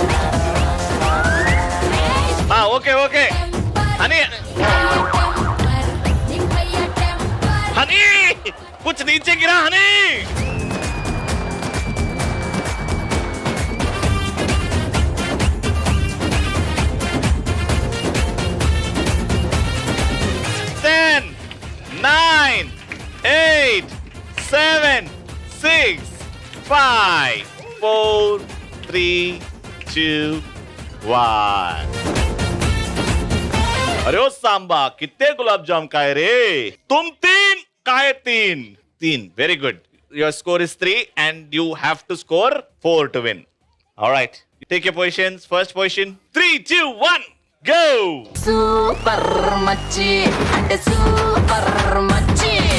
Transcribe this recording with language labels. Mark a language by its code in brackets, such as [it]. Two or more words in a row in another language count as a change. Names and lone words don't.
[en] Okay. Honey, [hi] कुछ नीचे गिरा honey. [en] Ten, 9, 8, 7, 6, 5, 4, 3, 2, 1. [hi] अरे ओ सांबा, कितने गुलाब जाम खाए रे? तुम 3 खाए 3. [en] Very good. Your score is 3 and you have to score 4 to win. All right. You take your positions. First position. 3, 2, 1. Go! [te] సూపర్ మచ్చి అంటే సూపర్ మచ్చి.